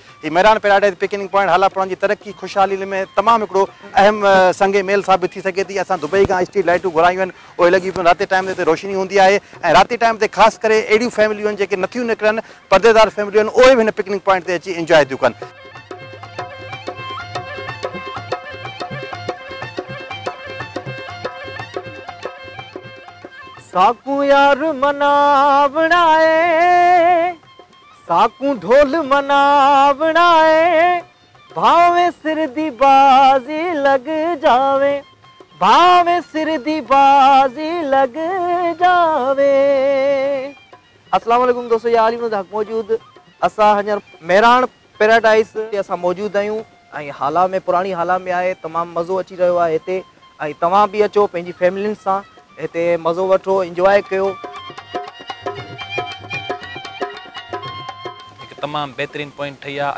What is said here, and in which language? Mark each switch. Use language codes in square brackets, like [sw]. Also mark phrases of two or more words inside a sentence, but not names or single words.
[sd] ही मेहरान पैराडाइज पिकनिक पॉइंट हालापाणा जी तरक़ी ख़ुशहाली में तमामु हिकिड़ो अहम संगे मेल साबित थी सघे थी। असां दुबई खां स्ट्रीट लाइटूं घुरायूं आहिनि, उहे लॻी पियूं। राति टाइम ते हिते रोशनी हूंदी आहे ऐं राति टाइम ते ख़ासि करे अहिड़ियूं फैमिलियूं आहिनि जेके नथियूं निकिरनि, परदेदार फैमिलियूं आहिनि, उहे बि हिन [en] picnic point [sd] ते अची इंजॉय थियूं कनि। [pa] ساکو یار مناونا ہے، ساکو ڈھول مناونا ہے، بھاوے سر دی بازی لگ جاوے، بھاوے سر دی بازی لگ جاوے, भावे सिर दी बाजी लग जावे। [ar] السلام علیکم [ur] دوستوں، یہ [sd] आलिम हक मौजूद असां हींअर मेहरान पैराडाइज ते असां मौजूद आहियूं ऐं हाला में पुरानी हाला में आहे। तमामु मज़ो अची रहियो आहे हिते ऐं तव्हां बि अचो पंहिंजी फैमिलियुनि सां हिते मज़ो वठो, इंजॉय कयो। हिकु तमामु बहितरीनु पॉइंट ठही आहे।